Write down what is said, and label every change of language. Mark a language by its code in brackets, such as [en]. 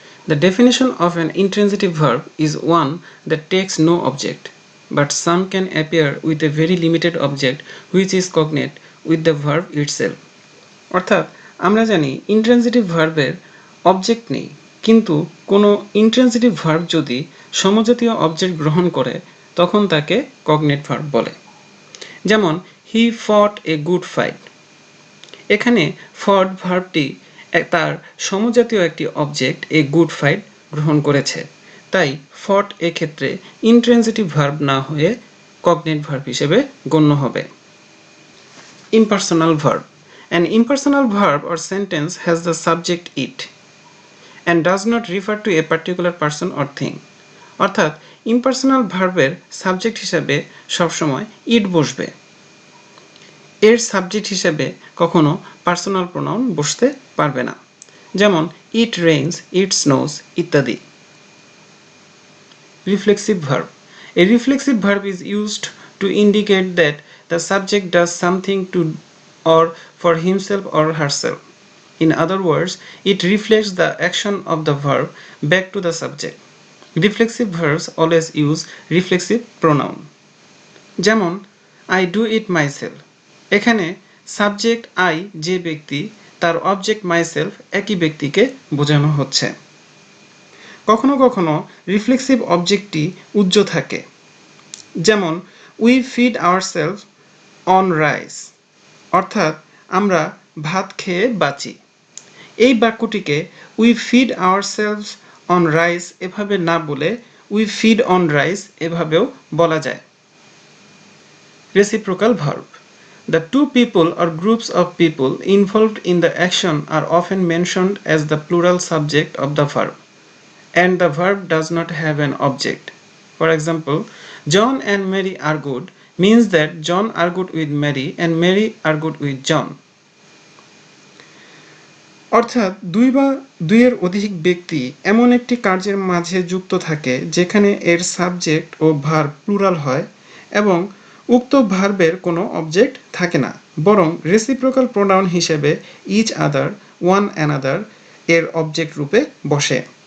[en] The definition of an intransitive verb is one that takes no object, but some can appear with a very limited object which is cognate with the verb itself. [bn] অর্থাৎ আমরা জানি intransitive ভার্বের object নেই, কিন্তু কোনো intransitive verb যদি সমজাতীয় object গ্রহণ করে তখন তাকে কগনেট ভার্ব বলে। যেমন [en] He fought a good fight. [bn] এখানে ফট ভার্বটি তার সমজাতীয় একটি অবজেক্ট [en] a good fight [bn] গ্রহণ করেছে, তাই ফট এক্ষেত্রে ইন্ট্রানজিটিভ ভার্ব না হয়ে কগনেট ভার্ব হিসেবে গণ্য হবে। [en] Impersonal verb. An impersonal verb or sentence has the subject it and does not refer to a particular person or thing. [bn] অর্থাৎ ইম্পার্সোনাল ভার্বের সাবজেক্ট হিসেবে সবসময় ইট বসবে, এর সাবজেক্ট হিসেবে কখনো পার্সোনাল প্রোনাউন বসতে পারবে না, যেমন [en] it rains, it snows [bn] ইত্যাদি। Reflexive verb. [en] A reflexive verb is used to indicate that the subject does something to or for himself or herself. In other words, it reflects the action of the verb back to the subject. Reflexive verbs always use reflexive pronoun. [bn] যেমন [en] I do it myself। [bn] এখানে subject I যে ব্যক্তি, তার object myself একই ব্যক্তিকে বোঝানো হচ্ছে। কখনো কখনো রিফ্লেক্সিভ অবজেক্টটি উজ্জ থাকে, যেমন [en] we feed ourself on rice, [bn] অর্থাৎ আমরা ভাত খেয়ে বাঁচি। এই বাক্যটিকে [en] we feed ourself on rice [bn] এভাবে না বলে [en] we feed on rice [bn] এভাবেও বলা যায়। Reciprocal verb. [en] The two people or groups of people involved in the action are often mentioned as the plural subject of the verb, and the verb does not have an object. For example, John and Mary are good means that John are good with Mary and Mary are good with John. [bn] অর্থাৎ দুই বা দুইয়ের অধিক ব্যক্তি এমন একটি কার্যের মাঝে যুক্ত থাকে যেখানে এর সাবজেক্ট ও ভার্ব প্লুরাল হয় এবং উক্ত ভার্বের কোনো অবজেক্ট থাকে না, বরং রেসিপ্রোকাল প্রোনাউন হিসেবে [en] each other, one another [bn] এর অবজেক্ট রূপে বসে।